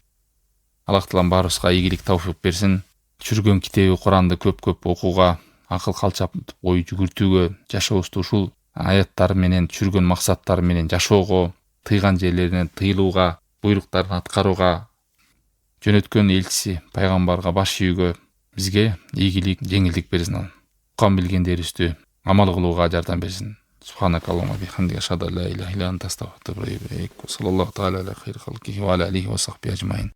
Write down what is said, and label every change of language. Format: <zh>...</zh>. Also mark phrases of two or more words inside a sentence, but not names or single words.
<ky>Аллах таалам баарыбызга ийгилик тауфик берсин. Чүргөн китеби Куранды көп окууга, акыл калчапынтып ой жүгүртүүгө, жашообузду ушул аяттар менен, чүргөн максаттар менен жашоого, тыйган жерлеринен тыйылууга, буйруктарын аткарууга, жөнөткөн элчиси пайгамбарга баш ийүүгө бизге ийгилик, жеңилдик берсин. Уккан билгендерибизди амал кылууга жардам берсин.</ky> <ar>سبحانك اللهم وبحمدك أشهد أن لا إله إلا أنت أستغفرك وأتوب إليك. صلى الله تعالى على خير خلقه وعلى آله وصحبه أجمعين.</ar>